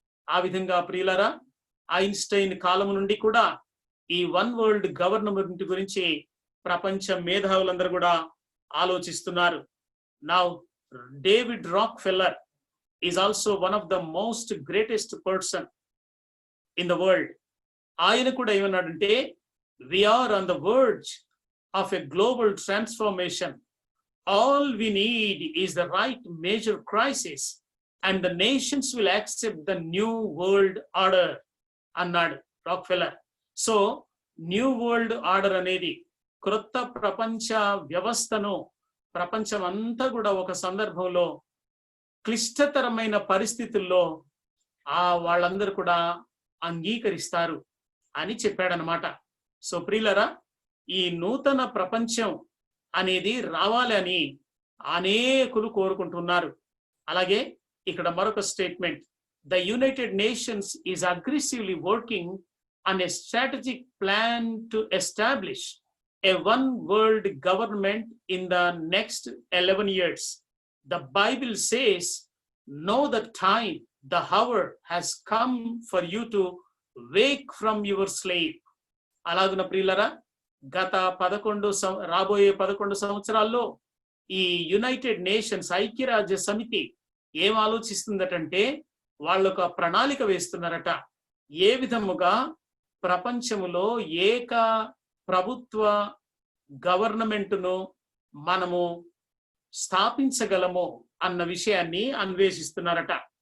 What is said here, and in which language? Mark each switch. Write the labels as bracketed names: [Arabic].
[Telugu] ఆ విధంగా ప్రియులరా, ఐన్స్టైన్ కాలం నుండి కూడా ఈ వన్ వరల్డ్ గవర్నమెంట్ గురించి ప్రపంచ మేధావులందరూ కూడా ఆలోచిస్తున్నారు. [English] Now David Rockefeller is also one of the most greatest person in the world. [Telugu] ఆయన కూడా ఏమన్నాడంటే, [English] we are on the verge of a global transformation. All we need is the right major crisis and the nations will accept the new world order [Telugu] అన్నాడు [English] Rockefeller. [Telugu] So new world order అనేది క్రొత్త ప్రపంచ వ్యవస్థను ప్రపంచం అంతా కూడా ఒక సందర్భంలో క్లిష్టతరమైన పరిస్థితుల్లో వాళ్ళందరూ కూడా అంగీకరిస్తారు అని చెప్పాడనమాట. సో ప్రియులరా, ఈ నూతన ప్రపంచం అనేది రావాలి అని అనేకులు కోరుకుంటున్నారు. అలాగే ఇక్కడ మరొక statement, [English] The United Nations is aggressively working on a strategic plan to establish a one world government in the next 11 years. The Bible says, know the time, the hour has come for you to wake from your sleep. [Telugu] అలాగున ప్రియులరా, గత రాబోయే 11 సంవత్సరాల్లో ఈ United nations ఐక్యరాజ్య సమితి ఏం ఆలోచిస్తుందటంటే, వాళ్ళొక ప్రణాళిక వేస్తున్నారట. ఏ విధముగా ప్రపంచములో ఏక ప్రభుత్వ గవర్నమెంట్ను మనము స్థాపించగలము అన్న విషయాన్ని అన్వేషిస్తున్నారట.